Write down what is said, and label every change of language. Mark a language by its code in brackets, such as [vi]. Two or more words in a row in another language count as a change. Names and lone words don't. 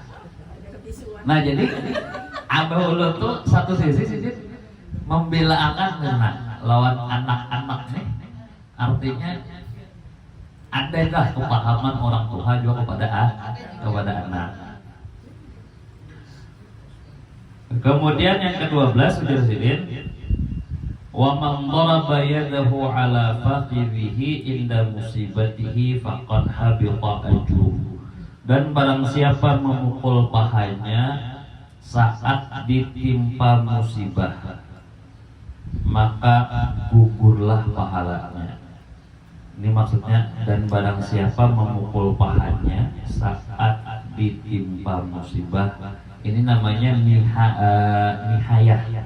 [bjn] Nah jadi abah ulun tuh satu sisi membela akan lawan anak-anak nih. [id] Artinya adakah kepahaman orang tua juga kepada anak. [bjn] Kemudian yang ke-12 sudah sidin [ar] ومن ضرب يده على فخذه عند مصيبته فقد حبط أجره. [id] Dan barang siapa memukul pahanya saat ditimpa musibah maka gugurlah pahalanya. Ini maksudnya, dan barang siapa memukul pahanya saat ditimpa musibah, ini namanya nihayah.